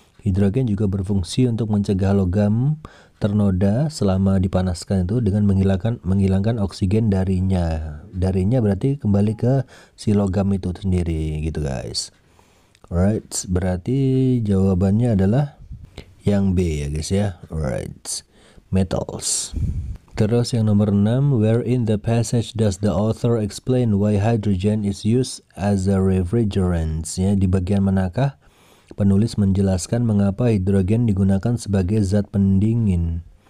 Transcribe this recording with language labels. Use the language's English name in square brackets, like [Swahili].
[Indonesian] Hidrogen juga berfungsi untuk mencegah logam ternoda selama dipanaskan itu dengan menghilangkan oksigen darinya berarti kembali ke si logam itu sendiri gitu guys. Alright, berarti jawabannya adalah yang B ya guys ya. [English] Alright, metals. [Indonesian] Terus yang nomor 6, [English] where in the passage does the author explain why hydrogen is used as a refrigerant? [Indonesian] Ya, di bagian manakah penulis menjelaskan mengapa hidrogen digunakan sebagai zat pendingin?